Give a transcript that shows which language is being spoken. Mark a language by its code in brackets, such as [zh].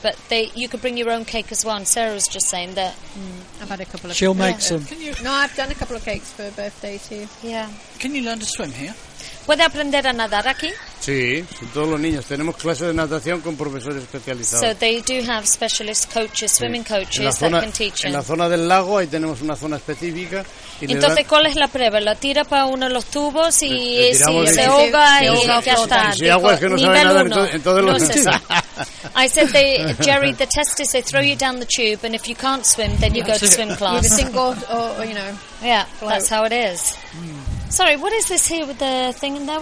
[en] But they, you could bring your own cake as well. And Sarah was just saying that... I've had a couple of cakes. She'll make some. No, I've done a couple of cakes for birthdays here. Yeah. Can you learn to swim here? [es] ¿Puede aprender a nadar aquí? Sí, todos los niños. Tenemos clases de natación con profesores especializados. [en] So they do have specialist coaches, swimming coaches, [es] en la zona, [en] that can teach them. [es] En la zona del lago, ahí tenemos una zona específica. Y entonces, ¿cuál es la prueba? ¿La tira para uno de los tubos y se ahoga y ya está? Si agua es que no sabe nadar, entonces lo necesita. [en] I said, they, Jerry, the test is they throw you down the tube, and if you can't swim, then you go to swim class. With a single, or, you know. Yeah, float. That's how it is. Sorry, what is this here with the thing in there?